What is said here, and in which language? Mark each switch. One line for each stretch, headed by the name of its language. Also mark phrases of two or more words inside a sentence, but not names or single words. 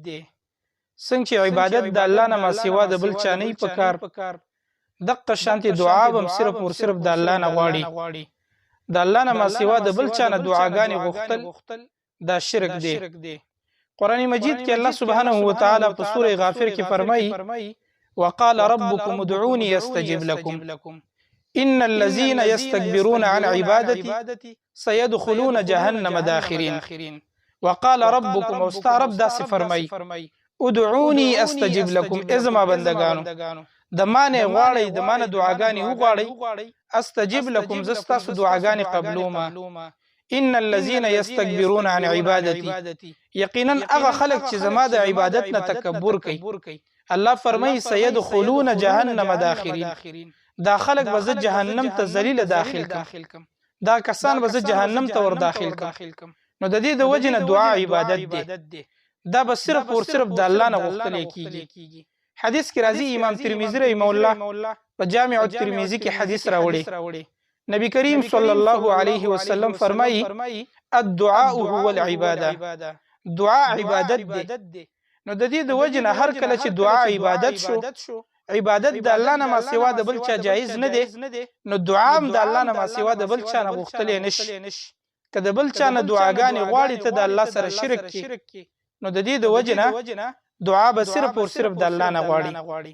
Pashto: څنګه چې عبادت د الله نه ما سوا د بل چا نه پکار، دغه شانتي دعا هم صرف او صرف د الله نه غواړي. د الله نه ما سوا د بل چا نه دعاګانې غوښتل دا شرک دی. قرآن مجید کې الله
Arabic: سبحانه و تعالی
Pashto: په سوره غافر کې فرمایي
Arabic: وقال ربكم ادعوني استجب لكم ان الذين يستكبرون عن عبادتي سيدخلون جهنم داخرين. وقال ربكم
Pashto: استعرب داسې فرمایي
Arabic: ادعوني استجب لكم
Pashto: ازما بندگانو د مانه غواړي د مانه دعاګانې وغواړي
Arabic: استجب لكم
Pashto: زستاسو دعاګانې قبلوما
Arabic: ان الذين يستكبرون عن عبادتي
Pashto: یقینا هغه خلق چې زما د عبادت نه تکبر کوي الله فرمایي
Arabic: سيدخلون جهنم داخرين.
Pashto: دا خلق به زه جهنم ته ذلیل داخل کم، دا کسان به زه جهنم ته ور داخل کم. نو د دې د وجه نه دعا عبادت دی. دا به صرف او صرف د الله نه غوښتل کیږي. حدیث کې راځي امام ترمذی
Arabic: رحمه الله
Pashto: په جامع الترمذی کې حدیث راوړي نبی کریم
Arabic: صلی الله علیه وسلم
Pashto: فرمایي
Arabic: الدعاء هو العباده.
Pashto: دعا عبادت دی. نو د دې د وجه نه هر کله چې دعا عبادت شو، عبادت د الله نه ما سوا د بل چا جایز نه دی، نو دعا هم د الله نه ما سوا د بل چا نه غوښتل نشي. که د بل چا نه دعاګانې غواړي ته د الله سره شرک کی، نو د دې د وجه نه دعا به صرف او صرف د الله نه غواړي.